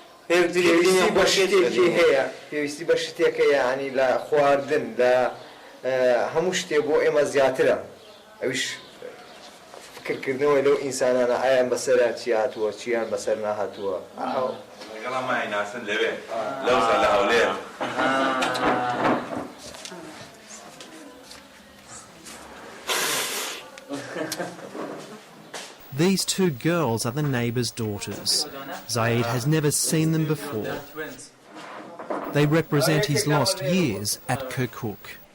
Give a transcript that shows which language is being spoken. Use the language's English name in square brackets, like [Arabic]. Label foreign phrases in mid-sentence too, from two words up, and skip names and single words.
[Central Kurdish] پێویستی بە شتێکی هەیە پێویستی بە شتێکە یعنی لە خواردن لە هەموو شتێک بۆ ئێمە زیاترە ئەویش فکرکردنەوەی لەو ئینسانانە ئایان بەسەرا چی هاتووە چیان بەسەر ناهاتووە لەگەڵ مای ناسن لەوێ لەوزە لە هەولێر [English] These two girls are the neighbour's daughters. Sayid has never seen them before. They represent his lost years at Kirkuk.